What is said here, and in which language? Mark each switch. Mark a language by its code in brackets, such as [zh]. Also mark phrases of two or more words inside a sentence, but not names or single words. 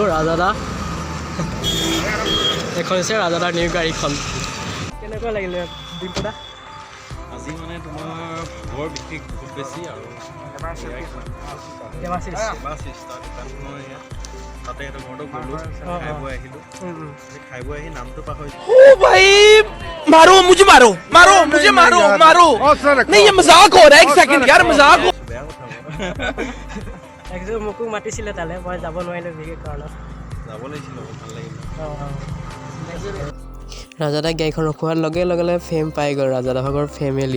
[as] ৰাজাদা এইখন হৈছে ৰাজাদাৰ নিউ গাড়ীখন। কেনেকুৱা লাগিলে ডিম্পু দা? আজি মানে তোমাৰ বৰ বিশেষ বহুত বেছি আৰু তাতে এটা ঘৰতো গ'লোঁ, খাই বৈ আহিলোঁ। খাই বৈ আহি নামটো পাহৰিছোঁ। [hi] मारो मुझे मारो नहीं ये मजाक हो रहा है, एक सेकंड यार मजाक हो। [as] বেয়া কথা একদম মোকো মাতিছিলে তালৈ, মই যাব নোৱাৰিলোঁ বিশেষ কাৰণত। যাব লাগিছিল, ভাল লাগিল। ৰাজাদাক গাড়ীখন ৰখোৱাৰ লগে লগে ফেম পাই গ'ল ৰাজাদা ভাগৰ ফেমিলি।